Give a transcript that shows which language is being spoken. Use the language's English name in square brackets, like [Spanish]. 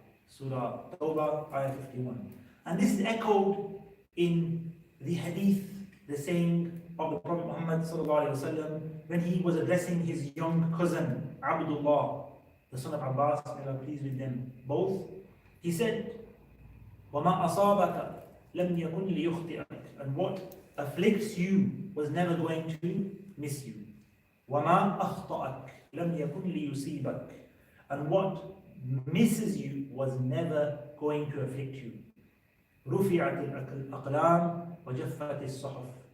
[English] Surah Tawbah, Ayah 51. And this is echoed in the hadith, the saying of the Prophet Muhammad ﷺ when he was addressing his young cousin, Abdullah, the son of Abbas, may Allah please with them both. [Arabic] He said, وَمَا أَصَابَكَ لَمْ يَكُنْ لِيُخْطِئَكَ. [English] And what afflicts you was never going to miss you. [Arabic] وَمَا أَخْطَأَكَ لَمْ يَكُنْ لِيُصِيبَكَ. [English] And what misses you was never going to afflict you. [Arabic] رُفِعَتِ الْأَقْلَامِ وَجَفَّتِ الصُّحُفِ.